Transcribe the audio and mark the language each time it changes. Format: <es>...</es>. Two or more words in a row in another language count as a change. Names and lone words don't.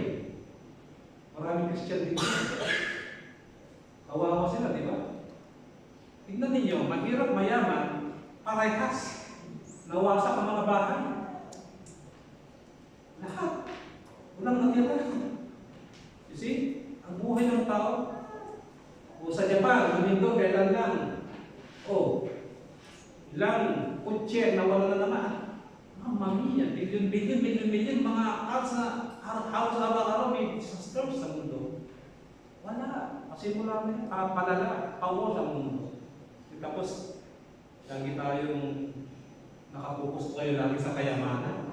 <tl>Maraming Christian dito. Kawawa sila, di ba? Tingnan ninyo, mahirap mayaman, parehas. Nawasak ang mga bahay. Lahat. Walang natira.</tl> <en>You see?</en> <tl>Ang buhay ng tao. O sa Japan, Domingo, kailan lang. Ilang kutse na wala na naman.</tl> <it>Mamma mia,</it> <tl>bilyon, mga house araw-araw may disasters sa mundo. Wala. Kasi mula na palala, power sa mundo. Tapos, lagi tayong nakapokus tayo lagi sa kayamanan.</tl>